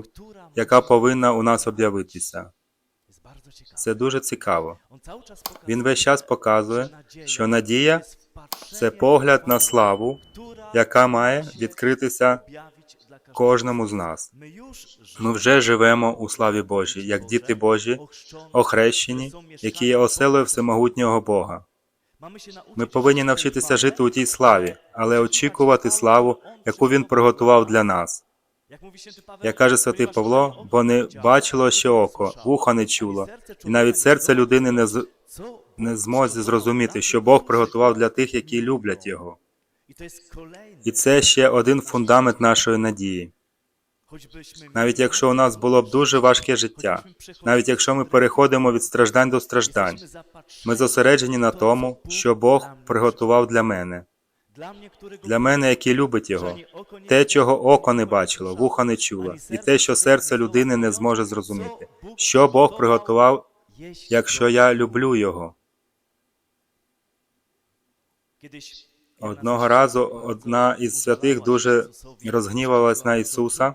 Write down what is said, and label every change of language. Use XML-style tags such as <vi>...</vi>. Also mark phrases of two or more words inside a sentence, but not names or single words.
<pl>która</pl> <uk>яка повинна у нас об'явитися».</uk> <pl>jest bardzo ciekawa.</pl> <uk>Це дуже цікаво.</uk> <pl>On cały czas pokazuje,</pl> <uk>Він весь час показує, що надія</uk> <pl>jest wpatrzenie –</pl> <uk>це погляд на славу,</uk> <pl>która</pl> <uk>яка має</uk> <pl>się</pl> <uk>відкритися</uk> <pl>objawić dla każdego.</pl> <uk>кожному з нас.</uk> <pl>My już</pl> <uk>Ми вже живемо у славі Божій, як діти Божі,</uk> <pl>ochrzczeni,</pl> <uk>охрещені, які є оселою всемогутнього Бога.</uk> <pl>mamy się nauczyć</pl> <uk>Ми повинні навчитися жити у тій славі, але очікувати славу, яку Він приготував для нас.</uk> <pl>Jak mówi święty Paweł,</pl> <uk>Як каже святий Павло, бо не бачило ще око, вухо не чуло, і навіть серце людини</uk> <pl>co</pl> <uk>не зможе зрозуміти, що Бог приготував для тих, які люблять Його.</uk> <pl>I to jest kolejny,</pl> <uk>І це ще один фундамент нашої надії.</uk> <pl>choćbyśmy</pl> <uk>Навіть якщо у нас було б дуже важке життя, навіть якщо ми переходимо від страждань до страждань,</uk> <pl>jesteśmy</pl> <uk>ми</uk> <pl>zapatrzeni</pl> <uk>зосереджені на тому, що Бог приготував для мене,</uk> <pl>dla mnie, którego</pl> <uk>для мене, який любить Його,</uk> <pl>ani oko nie</pl> <uk>те, чого око не бачило, вухо не чуло, і те, що серце людини не зможе зрозуміти, що Бог приготував,</uk> <pl>jeśli</pl> <uk>якщо я люблю Його.</uk> <pl>kiedyś</pl> <uk>Одного разу одна із святих дуже розгнівалась на Ісуса.</uk>